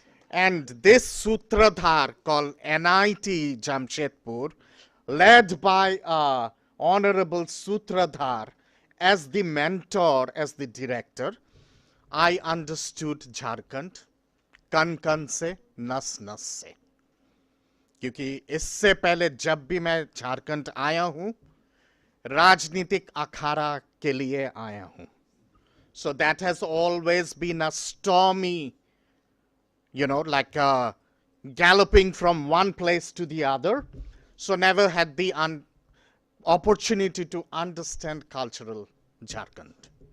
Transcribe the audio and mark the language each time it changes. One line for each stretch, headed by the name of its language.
English: And this Sutradhar called NIT Jamshedpur, led by a Honorable Sutradhar as the mentor, as the director, I understood Jharkhand
Hindi: kan kan se, nas nas se. क्योंकि इससे पहले जब भी मैं झारखंड आया हूं, राजनीतिक अखाड़ा के लिए आया हूं.
English: So that has always been a stormy, like galloping from one place to the other. So never had the opportunity to understand cultural Jharkhand.